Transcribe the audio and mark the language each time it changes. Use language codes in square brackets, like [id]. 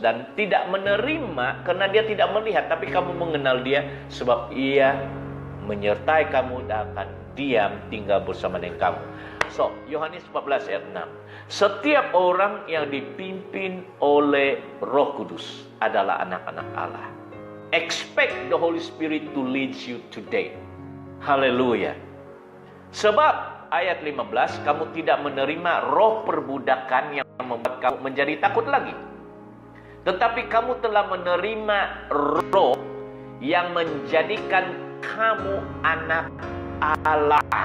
[id] Dan tidak menerima karena dia tidak melihat. Tapi kamu mengenal dia sebab ia menyertai kamu dan akan diam tinggal bersama dengan kamu. So, Yohanes 14 ayat 6. Setiap orang yang dipimpin oleh Roh Kudus adalah anak-anak Allah. [en] Expect the Holy Spirit to lead you today. [id] Haleluya. Sebab ayat 15, kamu tidak menerima roh perbudakan yang membuat kamu menjadi takut lagi. Tetapi kamu telah menerima roh yang menjadikan kamu anak Allah.